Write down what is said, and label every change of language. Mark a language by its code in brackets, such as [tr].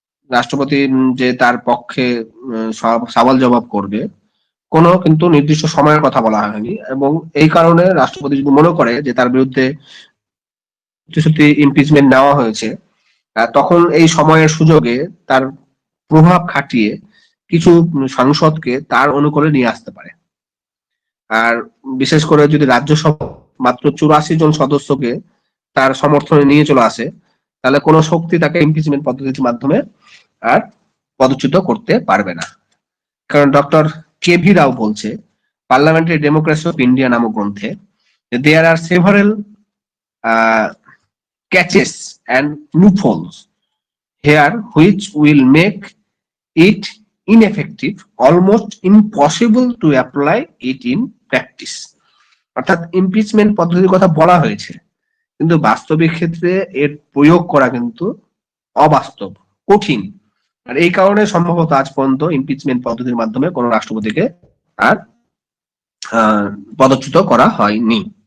[bn] রাষ্ট্রপতি যে তার পক্ষে সওয়াল জবাব করবে কোনো কিন্তু নির্দিষ্ট সময়ের কথা বলা হয়নি, এবং এই কারণে রাষ্ট্রপতি যদি মনে করে যে তার বিরুদ্ধে ইমপিচমেন্ট নেওয়া হয়েছে তখন এই সময়ের সুযোগে তার প্রভাব খাটিয়ে কিছু সাংসদকে তার অনুকূলে নিয়ে আসতে পারে। আর বিশেষ করে যদি রাজ্যসভা মাত্র 84 জন সদস্যকে তার সমর্থনে নিয়ে চলে আসে তাহলে কোনো শক্তি তাকে ইমপিচমেন্ট পদ্ধতির মাধ্যমে আর পদচ্যুত করতে পারবে না। কারণ ডক্টর কেভি রাও বলছে [en] parliamentary democracy of India [bn] নামক গ্রন্থে [en] There are several catches and loopholes here which will make it ineffective, almost impossible to apply it in practice. [bn] অর্থাৎ ইমপিচমেন্ট পদ্ধতির কথা বলা হয়েছে কিন্তু বাস্তবিক ক্ষেত্রে এর প্রয়োগ করা কিন্তু অবাস্তব, কঠিন, আর এই কারণে সম্ভবত আজ পর্যন্ত ইমপিচমেন্ট পদ্ধতির মাধ্যমে কোনো রাষ্ট্রপতিকে আর পদচ্যুত করা হয়নি।